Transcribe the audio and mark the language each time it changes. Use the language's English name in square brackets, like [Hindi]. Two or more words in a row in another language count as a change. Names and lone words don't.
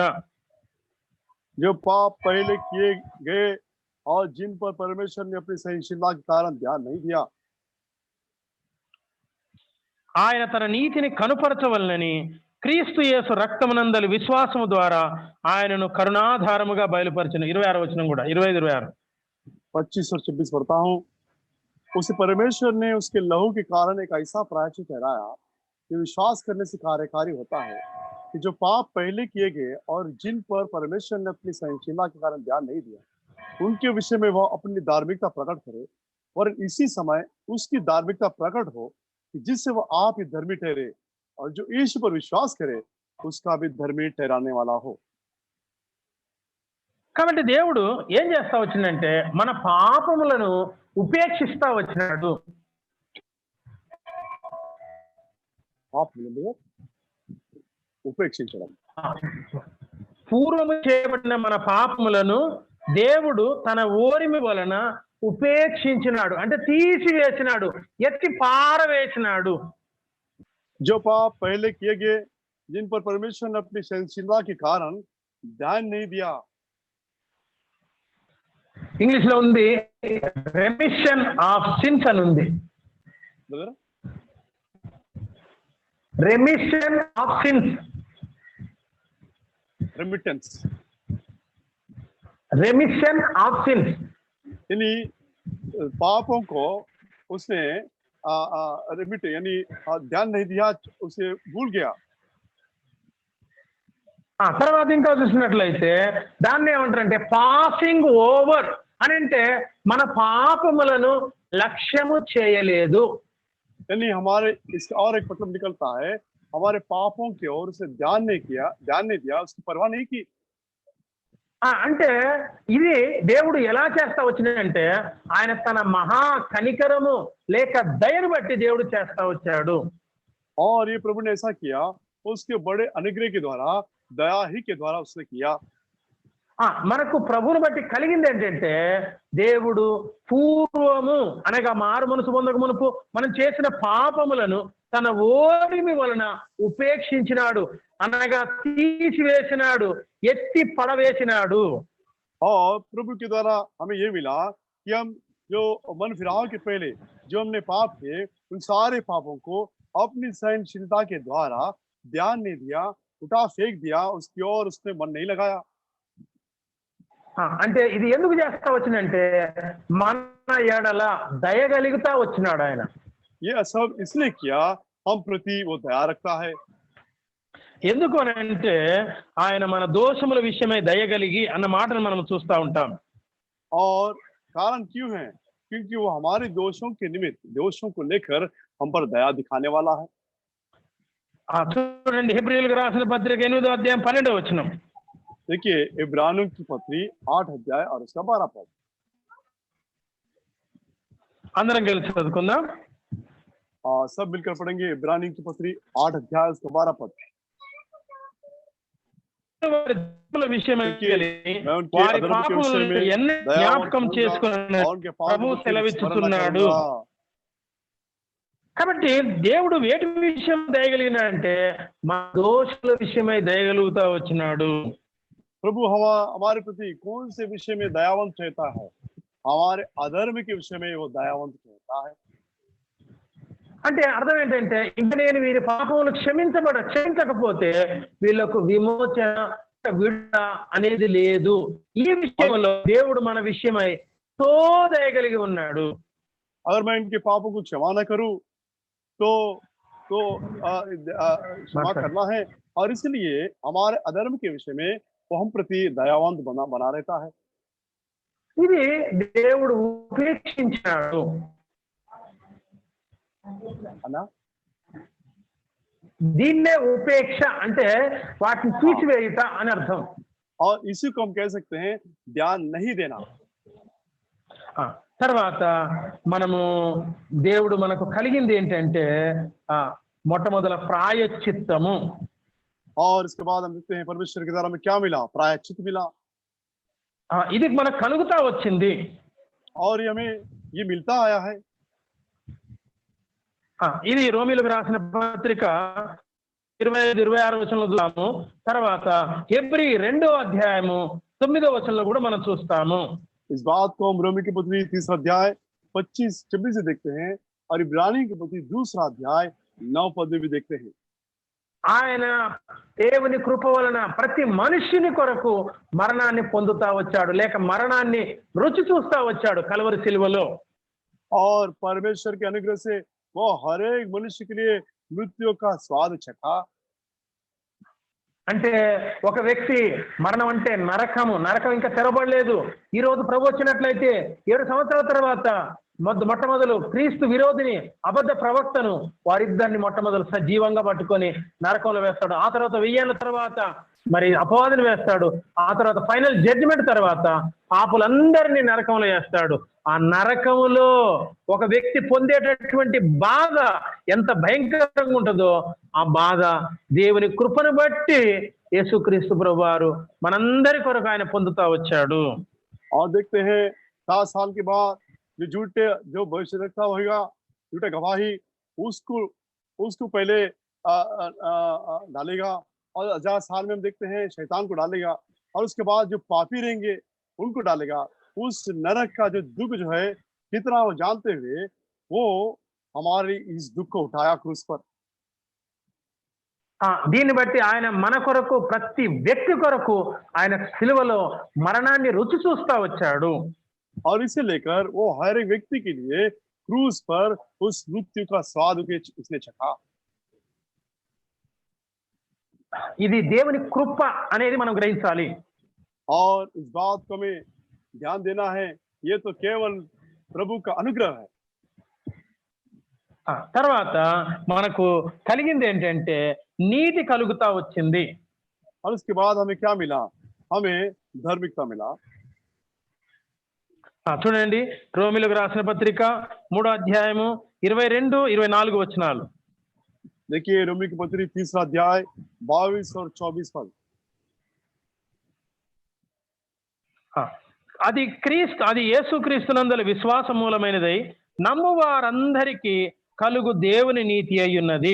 [Hindi] जो पाप पहले किए गए और जिन पर परमेश्वर ने अपनी सहिष्णुता के कारण ध्यान नहीं दिया, [Telugu] ఆయన తన నీతిని కనుపరచవలనని క్రీస్తు యేసు రక్తమునందలి విశ్వాసము ద్వారా ఆయనను కరుణాధారముగా బయలుపరచెను. 26వ వచనం కూడా 25 26. [Hindi] 25 और 26 पढ़ता हूँ। उसे परमेश्वर ने उसके लहू के कारण एक ऐसा प्रायश्चित ठहराया कि विश्वास करने से कार्यकारी होता है कि जो पाप पहले किए गए और जिन पर परमेश्वर ने अपनी सहिष्णुता के कारण ध्यान नहीं दिया, उनके विषय में वह अपनी धार्मिकता प्रकट करे और इसी समय उसकी धार्मिकता प्रकट हो कि जिससे वह आप ही धर्मी ठहरे और जो यीशु पर विश्वास करे उसका भी धर्मी ठहराने वाला हो। [Telugu] కాబట్టి దేవుడు ఏం చేస్తా వచ్చిందంటే మన పాపములను ఉపేక్షిస్తా వచ్చినాడు. ఉపేక్షించడం, పూర్వము చేయబడిన మన పాపములను దేవుడు తన ఓరిమి వలన ఉపేక్షించినాడు, అంటే తీసివేసినాడు, ఎత్తి పారవేసినాడు. [Hindi] जो पाप पहले किए गए जिन पर परमेश्वर ने अपनी सहनशीलता के कारण ध्यान नहीं दिया। [Telugu] ఇంగ్లీష్ లో ఉంది [English] remission of sins [Telugu] అని ఉంది. [English] remission of sins, [Hindi] रेमिटेंस, [English] remission of sins, [Hindi] यानी पापों को उसने रेमिट यानी ध्यान नहीं दिया, उसे भूल गया। [Telugu] తర్వాత ఇంకా చూసినట్లయితే దాన్ని ఏమంటారంటే [English] passing over [Telugu] అని, అంటే మన పాపములను లక్ష్యము చేయలేదు. [Hindi] यानी हमारे इसका और एक मतलब निकलता है हमारे पापों की ओर उसे ध्यान नहीं दिया, उसकी परवाह नहीं की। [Telugu] అంటే ఇది దేవుడు ఎలా చేస్తా వచ్చిందంటే ఆయన తన మహా కనికరము లేక దయను బట్టి దేవుడు చేస్తా వచ్చాడు. [Hindi] और ये प्रभु ने ऐसा किया उसके बड़े अनुग्रह के द्वारा, दया ही के द्वारा उसने किया। [Telugu] మనకు ప్రభువుని బట్టి కలిగింది ఏంటంటే దేవుడు పూర్వము అనగా మారు మనసు పొందక మునుపు మనం చేసిన పాపములను తన ఓరిమి వలన ఉపేక్షించినాడు, అనగా తీసివేసినాడు, ఎత్తి పడవేసినాడు. [Hindi] और प्रभु के द्वारा हमें ये मिला कि हम जो मन फिराव के पहले जो हमने पाप किए उन सारे पापों को अपनी सहनशीलता के द्वारा ध्यान नहीं दिया, उठा फेंक दिया, उसकी ओर उसने मन नहीं लगाया। [Telugu] అంటే ఇది ఎందుకు చేస్తా వచ్చిందంటే మన ఎడల దయగలుగుతా వచ్చినాడు ఆయన. [Hindi] ये सब इसलिए किया हम प्रति वो दया रखता है। [Telugu] ఎందుకు అని అంటే ఆయన మన దోషముల విషయమై దయగలిగి అన్న మాటను మనం చూస్తూ ఉంటాం. [Hindi] और कारण क्यों है? क्योंकि वो हमारे दोषों के निमित्त, दोषों को लेकर हम पर दया दिखाने वाला है। [Telugu] చూడండి హెబ్రీయులకు రాసిన పత్రిక 8వ అధ్యాయం 12వ వచనం. [Hindi] देखिए इब्रानियों की पत्री 8 अध्याय और उसका 12 पद। [Telugu] అందరం కలిసి చదువుకుందాం. [Hindi] सब मिलकर पढ़ेंगे इब्रानियों की पत्री 8 अध्याय उसका 12 पद। [Telugu] జ్ఞాపకం చేసుకుని ప్రభు సెలవిస్తున్నాడు. కాబట్టి దేవుడు వేటి విషయం దయగలిగిన అంటే మా దోషుల విషయమై దయగలుగుతా వచ్చినాడు. [Hindi] प्रभु हमारे प्रति कौन से विषय में दयावंत रहता है? हमारे अधर्म के विषय में वो दयावंत रहता है। [Telugu] అంటే అర్థం ఏంటంటే ఇంక నేను వీరి పాపములు క్షమించకపోతే వీళ్ళకు విమోచన విడుదల అనేది లేదు. ఈ విషయంలో దేవుడు మన విషయమై తో దయగలిగి ఉన్నాడు. [Hindi] अगर मैं इनके पापों को क्षमा न करूं तो तो क्षमा करना है, और इसलिए हमारे अधर्म के विषय में वो हम प्रति दयावंत बना रहता है। [Telugu] ఇది దేవుడు ఉపేక్షించాడు. [Hindi] है ना? [Telugu] దీన్నే ఉపేక్ష అంటే వాటిని తీసివేయుట అని అర్థం. [Hindi] और इसी को हम कह सकते हैं ध्यान नहीं देना। [Telugu] తర్వాత మనము దేవుడు మనకు కలిగింది ఏంటంటే మొట్టమొదల ప్రాయశ్చిత్తము. [Hindi] और इसके बाद हम देखते हैं परमेश्वर के द्वारा हमें क्या मिला, प्रायश्चित मिला। [Telugu] ఇది మనకు కలుగుతా వచ్చింది, [Hindi] और ये हमें ये मिलता आया है। [Telugu] ఇది రోమీలకు రాసిన పత్రిక 25-26 వచనంలో చూస్తాము. తర్వాత హెబ్రీ 2వ అధ్యాయము 9వ వచనంలో కూడా మనం చూస్తాము. [Hindi] इस बात को हम रोमी की पत्री 3 अध्याय 25-26 से देखते हैं, और इब्रानी की पत्री 2 अध्याय 9 पद में भी देखते हैं। [Telugu] ఆయన దేవుని కృప వలన ప్రతి మనుష్యుని కొరకు మరణాన్ని పొందుతా వచ్చాడు, లేక మరణాన్ని రుచి చూస్తా వచ్చాడు కల్వరి సిలువలో. [Hindi] और परमेश्वर के अनुग्रह से वो हर एक मनुष्य के लिए मृत्यु का स्वाद चखा। [Telugu] అంటే ఒక వ్యక్తి మరణం అంటే నరకము, నరకం ఇంకా తెరవబడలేదు. ఈ రోజు ప్రభు వచ్చినట్లయితే 7 సంవత్సరాల తర్వాత మొట్టమొదలు క్రీస్తు విరోధిని అబద్ధ ప్రవక్తను వారిద్దరిని మొట్టమొదలు సజీవంగా పట్టుకొని నరకంలో వేస్తాడు. ఆ తర్వాత 1000 ఏళ్ల తర్వాత మరి అపవాదిని వేస్తాడు. ఆ తర్వాత [English] final judgment [Telugu] తర్వాత పాపులందరినీ నరకంలో వేస్తాడు. ఆ నరకములో ఒక వ్యక్తి పొందేటటువంటి బాధ ఎంత భయంకరంగా ఉంటుందో ఆ బాధ దేవుని కృపను బట్టి యేసుక్రీస్తు ప్రభువారు మనందరి కొరకు ఆయన పొందుతా వచ్చాడు. [Hindi] और देखते हैं 7 साल के बाद जो भविष्यवक्ता होगा, झूठे गवाही, उसको पहले डालेगा, और 1000 साल में हम देखते हैं शैतान को डालेगा, और उसके बाद जो पापी रहेंगे उनको डालेगा। उस नरक का जो दुख जो है कितना वो जानते हुए वो हमारी इस दुख को उठाया क्रूस पर। [Telugu] దీన్ని బట్టి ఆయన మన కొరకు ప్రతి వ్యక్తి కొరకు ఆయన సిలువలో మరణాన్ని రుచి చూస్తా వచ్చాడు. [Hindi] और इसे लेकर वो हर एक व्यक्ति के लिए क्रूस पर उस मृत्यु का स्वाद उसने चखा। [Telugu] ఇది దేవుని కృప అనేది మనం గ్రహించాలి. [Hindi] और इस बात को हमें ध्यान देना है, ये तो केवल प्रभु का अनुग्रह है। [Telugu] తర్వాత మనకు కలిగింది ఏంటంటే నీతి కలుగుతా వచ్చింది. [Hindi] और उसके बाद हमें क्या मिला, हमें धार्मिकता मिला। [Telugu] చూడండి రోమిలకు రాసిన పత్రిక 3వ అధ్యాయము 22-24 వచనాలు. [Hindi] देखिए रोमी की पत्री 3 अध्याय 22 और 24 पद। [Telugu] అది యేసుక్రీస్తునందలి విశ్వాస మూలమైనదై నమ్ము వారందరికీ కలుగు దేవుని నీతి అయ్యున్నది.